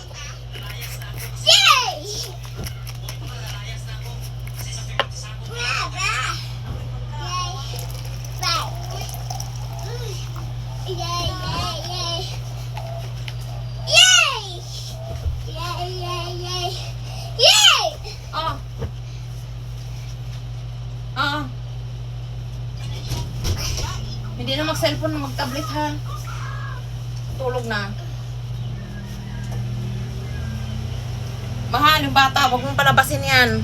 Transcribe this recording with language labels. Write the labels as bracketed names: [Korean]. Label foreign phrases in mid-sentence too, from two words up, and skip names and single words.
[Filipino] Yay! Brava! Yay! Yay, yay, yay! Yay! Yay, yay, yay! Yay! Ah. Ah. Hindi na mag-cellphone na mag-tablet ha. Tulog na. Mahal, yung bata, huwag mong palabasin yan.